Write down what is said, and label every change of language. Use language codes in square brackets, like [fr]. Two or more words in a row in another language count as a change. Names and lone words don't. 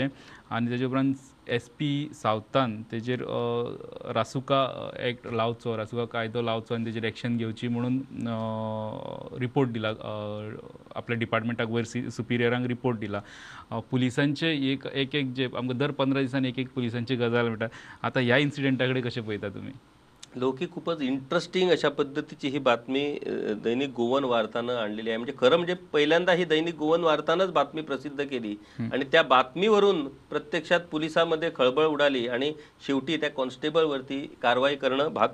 [kok] आनी तेजे उपरांत SP सावथान तेजेर रासुका एक्ट लावचो, रासुका कायदो लावचो आनी तेजेर एक्शन घेवची म्हणून रिपोर्ट दिला. आपल्या डिपार्टमेंटाक वयर सुपिरियरांक रिपोर्ट दिला. पुलिसांचे एक जे आमकां दर 15 दिसांनी एक पुलिसांची गजाल मेळटा. आतां ह्या इन्सिडेंटा कडेन कशें पळयता तुमी? [mr] लौकिक खूपच इंटरेस्टिंग अशा पद्धतीची ही बातमी दैनिक गोवन वार्तानं आणलेली आहे. म्हणजे खरं म्हणजे पहिल्यांदा ही दैनिक गोवन वार्तानंच बातमी प्रसिद्ध केली आणि त्या बातमीवरून प्रत्यक्षात पोलिसांमध्ये खळबळ उडाली आणि शेवटी त्या कॉन्स्टेबलवरती कारवाई करणं भाग पडलं.